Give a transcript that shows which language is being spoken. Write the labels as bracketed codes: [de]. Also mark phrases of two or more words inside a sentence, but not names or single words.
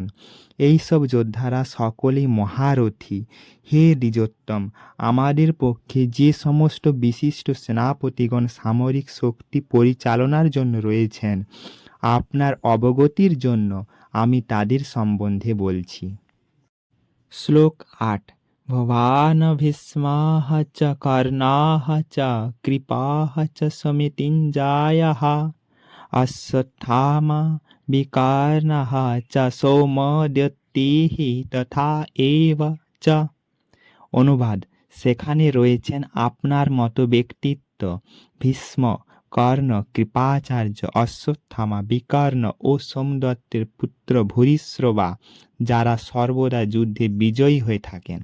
[bn] এইসব যোদ্ধারা সকলেই মহারথী। হে দ্বিজোত্তম, আমাদের পক্ষে যে সমস্ত বিশিষ্ট সেনাপতিগণ সামরিক শক্তি পরিচালনার জন্য রয়েছেন, আপনার অবগতির জন্য আমি তাদের সম্বন্ধে বলছি। [sa] শ্লোক ৮। ভবান ভীষ্মাः চ কর্ণাः চ কৃপাः চ সমিতিঞ্জয়ः অশ্বত্থামা বিকর্ণः চ সৌমদত্তিः তথা এব চ। [bn] অনুবাদ: সেখানে রয়েছেন আপনার মতো ব্যক্তিত্ব ভীষ্ম, কর্ণ, কৃপাচার্য, অশ্বত্থামা, বিকর্ণ ও সোমদত্তের পুত্র ভূরিশ্রবা, যারা সর্বদা যুদ্ধে বিজয়ী হয়ে থাকেন।